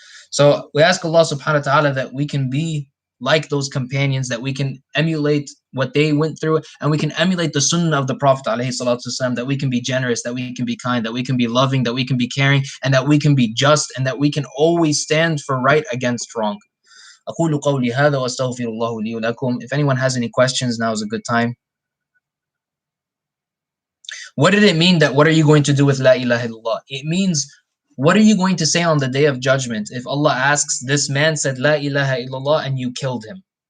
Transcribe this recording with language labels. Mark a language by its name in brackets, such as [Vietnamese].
[English] So we ask Allah subhanahu wa ta'ala that we can be like those companions, that we can emulate what they went through, and we can emulate the sunnah of the Prophet ﷺ, that we can be generous, that we can be kind, that we can be loving, that we can be caring, and that we can be just, and that we can always stand for right against wrong. [Arabic] أقول قولي هذا وأستغفر الله لي ولكم. [English] If anyone has any questions, now is a good time. What did it mean that what are you going to do with La ilaha illallah? It means, what are you going to say on the day of judgment if Allah asks, this man said La ilaha illallah and you killed him?